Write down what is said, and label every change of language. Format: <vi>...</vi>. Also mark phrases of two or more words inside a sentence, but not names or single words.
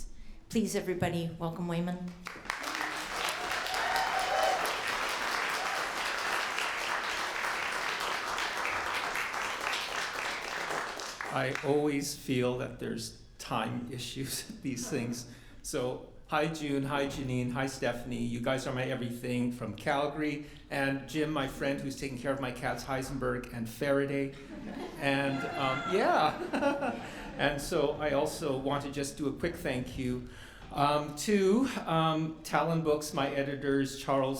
<en>Please, everybody, welcome Weyman. I always feel that there's time issues, these things. So, hi June, hi Janine, hi Stephanie. You guys are my everything from Calgary. And Jim, my friend who's taking care of my cats, Heisenberg and Faraday. And yeah. And so I also want to just do a quick thank you to Talonbooks, my editors, Charles</en>